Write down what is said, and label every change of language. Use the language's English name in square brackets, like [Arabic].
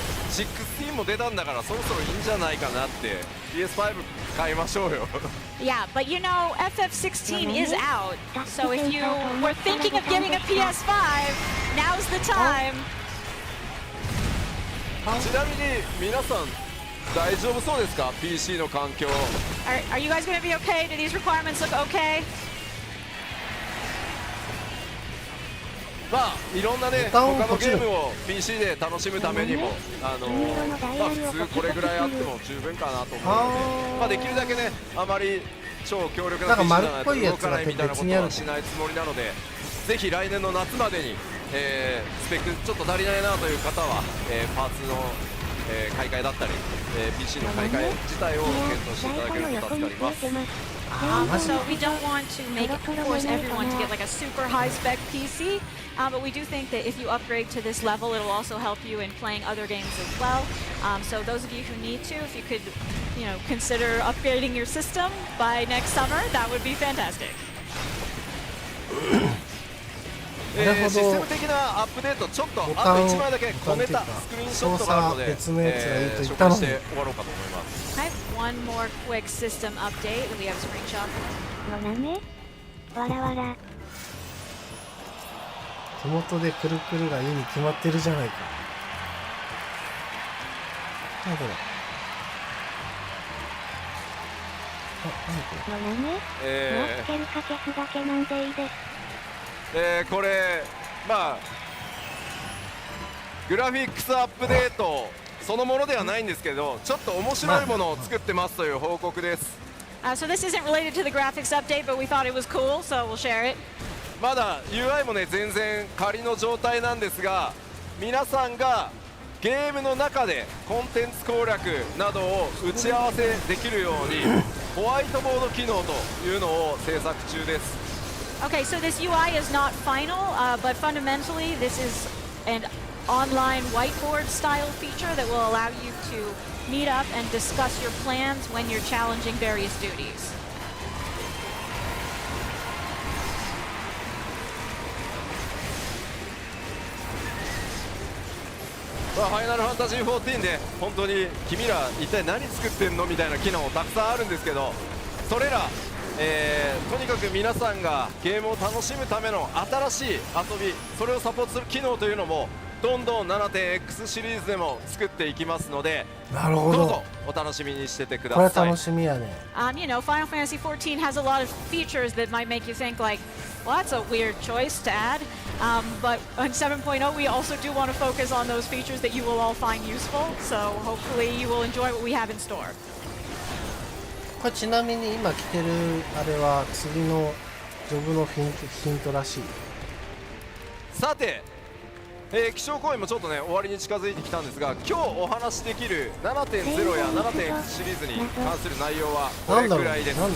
[Japanese] 16も出たんだからそろそろいいんじゃないかなって。 PS5 買いましょうよ。 [English] yeah, but you know, FF14 is out, so if you were thinking of getting a PS5, now's the time. [Japanese] ちなみに皆さん大丈夫そうですか？ PC の環境。 [English] Are you guys going to be okay? Do these requirements look okay? [Japanese] まあいろんなね、他のゲームを PC で楽しむためにも普通これぐらいあっても十分かなと思うので、できるだけね、あまり超強力な PC じゃないと動かないみたいなことはしないつもりなので、ぜひ来年の夏までに、スペックちょっと足りないなという方は、パーツの、買い替えだったり、PC の買い替え自体を検討していただけると助かります。 [English] So we don't want to force everyone to get like a super high-spec PC, but we do think that if you upgrade to this level, it'll also help you in playing other games as well. So those of you who need to, if you could, consider upgrading your system by next summer, that would be fantastic. [Japanese] システム的なアップデート、ちょっとあと1枚だけ小ネタスクリーンショットがあるので、紹介して終わろうかと思います。 [English] I have one more quick system update that we have a screenshot. [Japanese] のなめ、わらわら。手元でくるくるがいいに決まってるじゃないか。何これ。何これ。のなめつけるか消すだけなんでいいです。これまあグラフィックスアップデートそのものではないんですけど、ちょっと面白いものを作ってますという報告です。 [English] So this isn't related to the graphics update, but we thought it was cool, so we'll share it. [Japanese] まだ UI もね全然仮の状態なんですが、皆さんがゲームの中でコンテンツ攻略などを打ち合わせできるようにホワイトボード機能というのを制作中です。 [English] Okay, so this UI is not final, but fundamentally this is an online whiteboard style feature that will allow you to meet up and discuss your plans when you're challenging various duties. [Japanese] ファイナルファンタジー14で本当に君ら一体何作ってんのみたいな機能もたくさんあるんですけど、それら、とにかく皆さんがゲームを楽しむための新しい遊び、それをサポートする機能というのもどんどん 7.x シリーズでも作っていきますので、なるほど、どうぞお楽しみにしててください。これ楽しみやね。 [English] You know, Final Fantasy 14 has a lot of features that might make you think like, well, that's a weird choice to add. But on 7.0, we also do want to focus on those features that you will all find useful. So hopefully you will enjoy what we have in store. [Japanese] これちなみに今着てるあれは次のジョブのヒントらしい。さて、気象公演もちょっとね終わりに近づいてきたんですが、今日お話しできる 7.0 や 7.x シリーズに関する内容はこれくらいです。